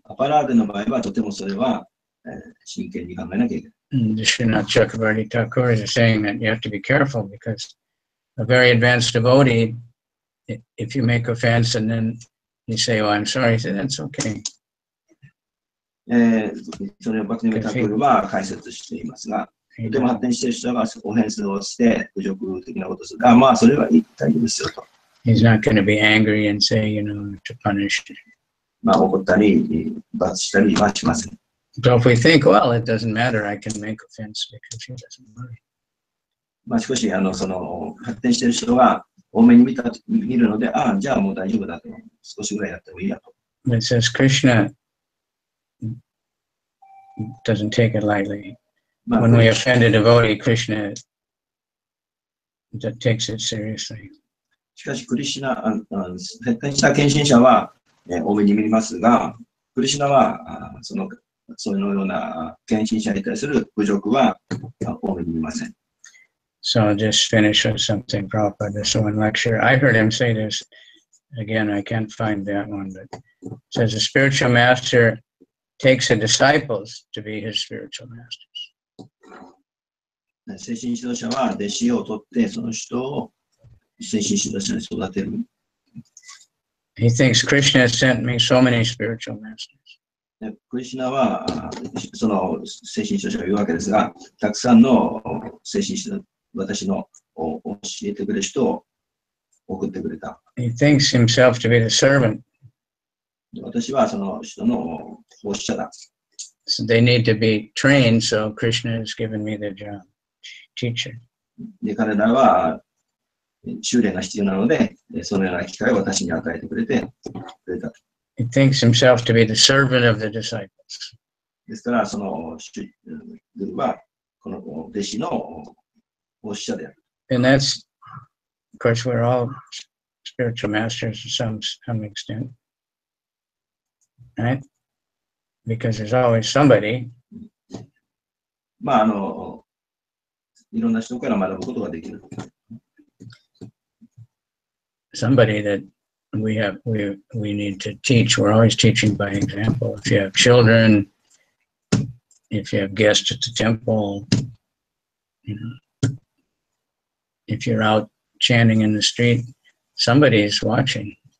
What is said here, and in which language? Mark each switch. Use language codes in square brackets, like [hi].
[ja] アパラーデの場合はとてもそれは、真剣に考えなきゃいけない。 [en] And Srinath Chakravarti Thakur is saying that you have to be careful because a very advanced devotee, if you make offense and then you say, oh, I'm sorry, he said, that's okay. [ja] それをバクティメタクルは解説していますが、とても発展している人がオフェンスをして侮辱的なことをする。まあ、それは大丈夫ですよと。 [en] He's not going to be angry and say, you know, to punish. [ja] まあ、怒ったり、罰したりはしません。 [en] So if we think, well, it doesn't matter, I can make offense because he doesn't worry. [ja] まあ、少しその発展している人が多めに見るので、じゃあもう大丈夫だと。少しぐらいやってもいいやと。 [en] But it says Krishna doesn't take it lightly. まあ、 When we offend a devotee, Krishna takes it seriously. [ja] しかし、クリシュナ、発展した献身者は、多めに見ますが、クリシュナはそのような献身者に対する侮辱は多めに見ません。 [en] So I'll just finish with something Prabhupada, this one lecture. I heard him say this, again, I can't find that one, but it says a spiritual master takes the disciples to be his spiritual masters. [ja] 精神指導者は弟子を取って、その人を精神指導者に育てる。 [en] He thinks Krishna has sent me so many spiritual masters. [ja] クリシュナはその精神指導者が言うわけですが、たくさんの精神指導私の教えてくれる人を送ってくれた。 [en] He thinks himself to be the servant. [ja] 私はその人の奉仕者だ。 [en] So they need to be trained, so Krishna has given me the job, teacher. [ja] で、彼らは修練が必要なので、そのような機会を私に与えてくれた。 [en] He thinks himself to be the servant of the disciples. [ja] ですから、そのグルは、この弟子の教者である。 [en] And that's, of course, we're all spiritual masters to some extent, right? Because there's always somebody. [ja] まあ、いろんな人から学ぶことができる。 [en] Somebody that we need to teach. We're always teaching by example. If you have children, if you have guests at the temple, you know, if you're out chanting in the street, somebody is watching.